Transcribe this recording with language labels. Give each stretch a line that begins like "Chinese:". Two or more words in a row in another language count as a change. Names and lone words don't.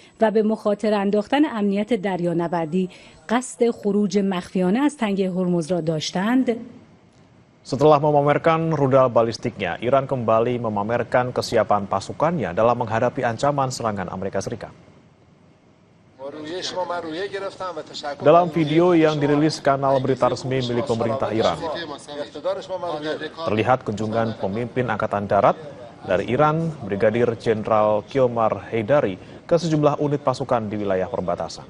Persian: و به مخاطره انداختن امنیت دریانوردی قصد خروج مخفیانه از تنگه هرمز را داشتند.
Indonesian: Setelah memamerkan rudal balistiknya, Iran kembali memamerkan kesiapan pasukannya dalam menghadapi ancaman serangan Amerika Serikat. Dalam video yang dirilis kanal berita resmi milik pemerintah Iran, terlihat kunjungan pemimpin Angkatan Darat dari Iran, Brigadir Jenderal Qomar Haidari, ke sejumlah unit pasukan di wilayah perbatasan.